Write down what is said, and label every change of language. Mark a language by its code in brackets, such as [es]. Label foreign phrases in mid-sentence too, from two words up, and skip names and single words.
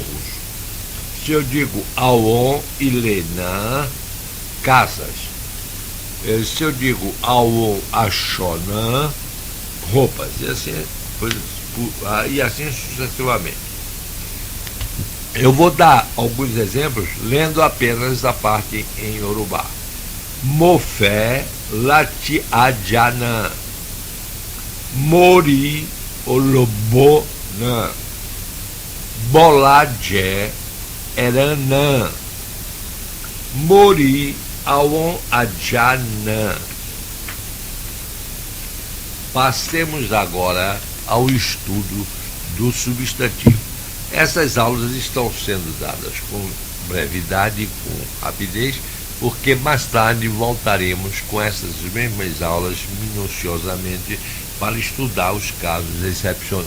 [pt] Se eu digo [yo] auon ilênã, [pt] casas. Se eu digo [yo] auon axonã, [pt] roupas, e assim sucessivamente. Eu vou dar alguns exemplos lendo apenas a parte em Iorubá. [yo] Mofé lati adjanã, mori olobonã, boladjé eranã, mori auon adjanã. [pt] Passemos agora ao estudo do substantivo. Essas aulas estão sendo dadas com brevidade, com rapidez, porque mais tarde voltaremos com essas mesmas aulas minuciosamente para estudar os casos excepcionais.